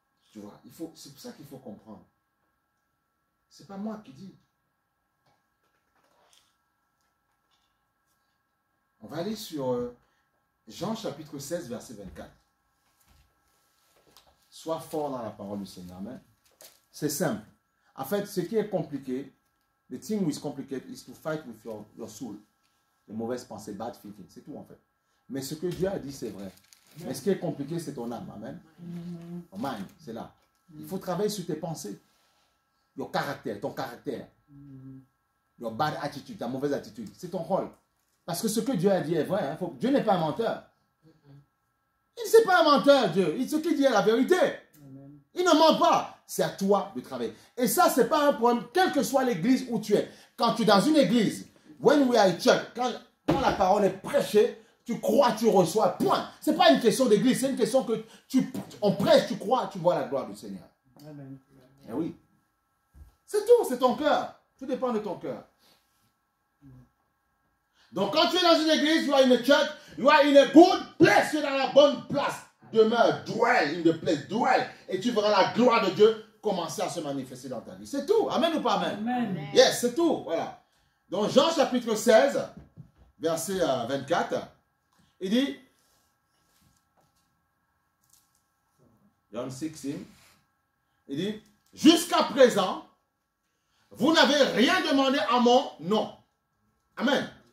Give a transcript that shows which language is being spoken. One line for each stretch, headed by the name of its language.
French: Tu vois, c'est pour ça qu'il faut comprendre. C'est pas moi qui dis. On va aller sur Jean chapitre 16, verset 24. Sois fort dans la parole du Seigneur. Amen. C'est simple. En fait, ce qui est compliqué,
English: the thing which is complicated is to fight with your soul.
French: Les mauvaises pensées,
English: bad thinking,
French: c'est tout en fait. Mais ce que Dieu a dit, c'est vrai. Mais ce qui est compliqué, c'est ton âme. Amen. Ton mind, c'est là. Il faut travailler sur tes pensées. Ton caractère.
English: Your bad attitude,
French: ta mauvaise attitude. C'est ton rôle. Parce que ce que Dieu a dit est vrai. Hein. Dieu n'est pas un menteur. Il n'est pas un menteur, Dieu. Ce qu'il dit est la vérité. Il ne ment pas. C'est à toi de travailler. Et ça, ce n'est pas un problème, quelle que soit l'église où tu es. Quand tu es dans une église,
English: when we are in church,
French: quand la parole est prêchée, tu crois, tu reçois, point. Ce n'est pas une question d'église, c'est une question que on prêche, tu crois, tu vois la gloire du Seigneur. Amen. Et oui. C'est tout, c'est ton cœur. Tout dépend de ton cœur. Donc quand tu es dans une église,
English: you are in a church, you are in a good place,
French: tu es dans la bonne place. Demeure,
English: dwell in the place, dwell.
French: Et tu verras la gloire de Dieu commencer à se manifester dans ta vie. C'est tout. Amen ou pas amen? Amen. Yes, c'est tout. Voilà. Donc Jean chapitre 16, verset 24, il dit, John 16, il dit, jusqu'à présent, vous n'avez rien demandé à mon nom. Amen.